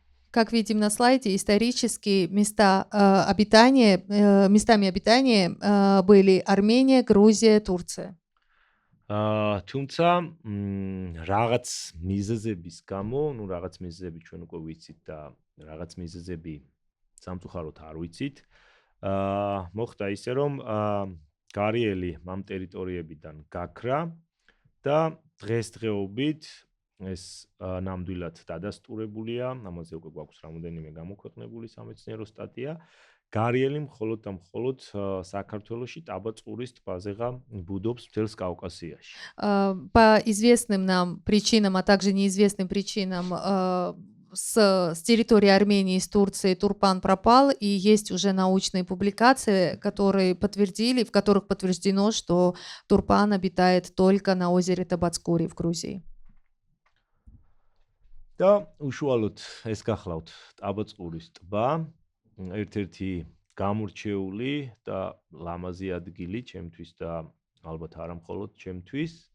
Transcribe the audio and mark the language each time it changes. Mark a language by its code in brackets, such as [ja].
[ru] Как видим на слайде, исторически местами обитания были Армения, Грузия, Турция. [ka] თუმცა რაღაც მიზეზების გამო, ну რაღაც მიზეზები ჩვენ უკვე ვიცით და რაღაც მიზეზები სამწუხაროდ არ ვიცით. მოხდა ისე რომ გარიელი ამ ტერიტორიებიდან გაქრა და დღესდღეობით ეს ნამდვილად დადასტურებულია, ამაზე უკვე გვაქვს რამოდენიმე გამოქვეყნებული სამეცნიერო სტატია. Гариელი მხოლოდ და მხოლოდ საქართველოში ტაბაწყურის ტბაზეღა ბუდობს მთელს კავკასიაში. [ru] По известным нам причинам, а также неизвестным причинам с территории Армении и с Турции турпан пропал, и есть уже научные публикации, в которых подтверждено, что турпан обитает только на озере Табацкури в Грузии. [ka] და უშუალოდ ეს გახლავთ ტაბაწყურის ტბა, ერთ-ერთი გამორჩეული და ლამაზი ადგილი ჩემთვის და ალბათ არა მხოლოდ ჩემთვის.